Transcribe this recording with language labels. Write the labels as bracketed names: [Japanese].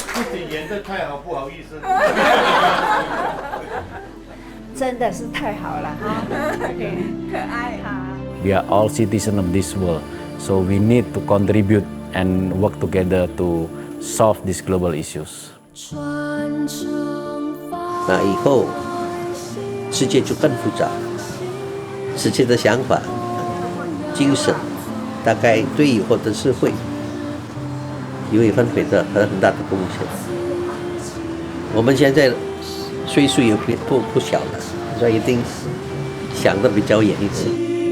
[Chinese] 自己演得太好，不好意思。真的是太好了哈，可爱哈。 [English] We are all citizens of this world, so we need to contribute and work together to solve these global issues. [Chinese] 那以后世界就更复杂，世界的想法、精神，大概对以后的社会有一份很大的贡献。我们现在岁数也不小了，所以一定想得比较远一点。